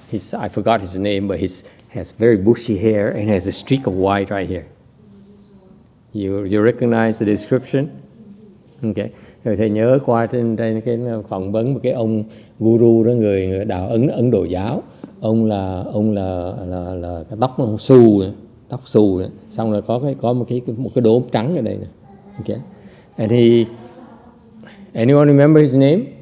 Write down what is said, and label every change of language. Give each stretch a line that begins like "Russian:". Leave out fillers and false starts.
English: I forgot his name, but he has very bushy hair and has a streak of white right here. You recognize the description? Okay.
Vietnamese: Rồi thầy nhớ qua trên cái phỏng vấn một cái ông guru đó, người đạo Ấn Độ giáo. Ông là cái tóc nó tóc xù, xong rồi có một cái đốm trắng ở đây nè.
English: Okay. And anyone remember his name?